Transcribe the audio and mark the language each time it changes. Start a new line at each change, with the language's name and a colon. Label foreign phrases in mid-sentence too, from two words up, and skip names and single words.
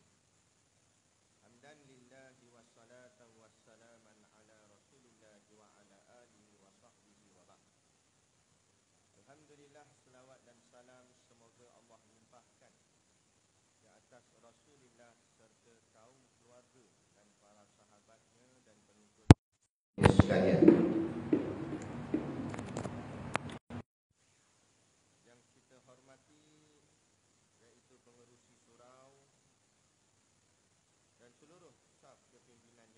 Arabic: حمدا لله والصلاة والسلام على رسول الله وعلى آله وصحبه وبعد.
Malay: Alhamdulillah, selawat dan salam semoga Allah limpahkan ke atas Rasulullah serta kaum keluarga dan para sahabatnya dan pengikut sekalian. Yang kita hormati iaitu pengerusi surau dan seluruh staf kepimpinannya,